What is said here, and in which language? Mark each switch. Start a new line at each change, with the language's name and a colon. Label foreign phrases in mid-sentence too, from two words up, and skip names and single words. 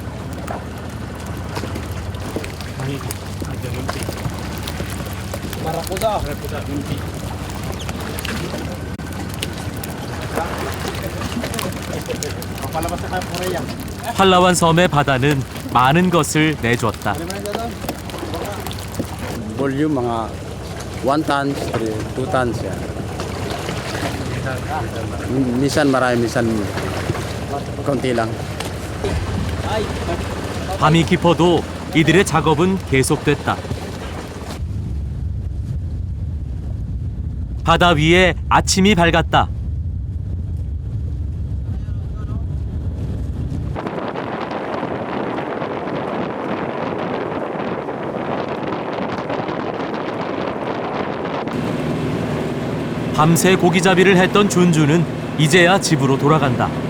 Korean: 팔라완 섬의 바다는 많은 것을 내줬다.
Filipino: Volume mga 1 tons, 2 tons yan. Minsan marami, minsan konti lang.
Korean: 밤이 깊어도 이들의 작업은 계속됐다. 바다 위에 아침이 밝았다. 밤새 고기잡이를 했던 준주는 이제야 집으로 돌아간다.